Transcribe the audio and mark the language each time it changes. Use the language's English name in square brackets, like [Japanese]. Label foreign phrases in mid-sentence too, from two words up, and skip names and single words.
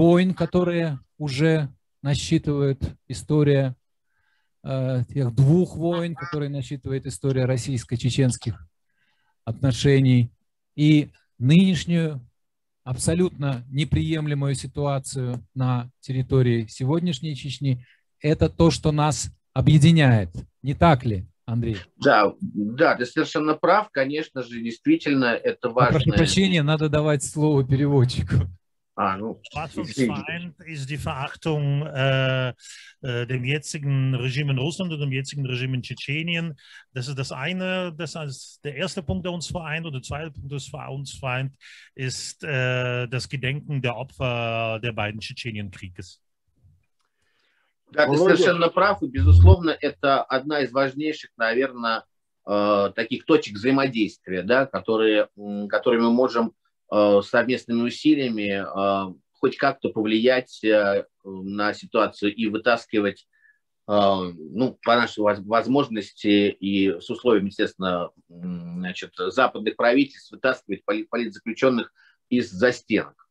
[Russian] войн, которые уже насчитывает история, тех двух войн, которые насчитывает история российско-чеченских отношений, и нынешнюю абсолютно неприемлемую ситуацию на территории сегодняшней Чечни, это то, что нас объединяет. Не так ли, Андрей? Да, ты совершенно прав. Конечно же, действительно, это важно. Прошу прощения, надо давать слово переводчику. [German] Was uns vereint, ist die Verachtung dem jetzigen Regime in Russland und dem jetzigen Regime in Tschetschenien. Das ist das eine, das ist der erste Punkt, der uns vereint. Und der zweite Punkt, der uns vereint, ist das Gedenken der Opfer der beiden Tschetschenien-Krieges. [Russian] Да, ты совершенно прав, и, безусловно, это одна из важнейших, наверное, таких точек взаимодействия, да, которые мы можем совместными усилиями хоть как-то повлиять на ситуацию и вытаскивать, по нашей возможности и с условиями, естественно, значит, западных правительств, вытаскивать политзаключенных из застенок.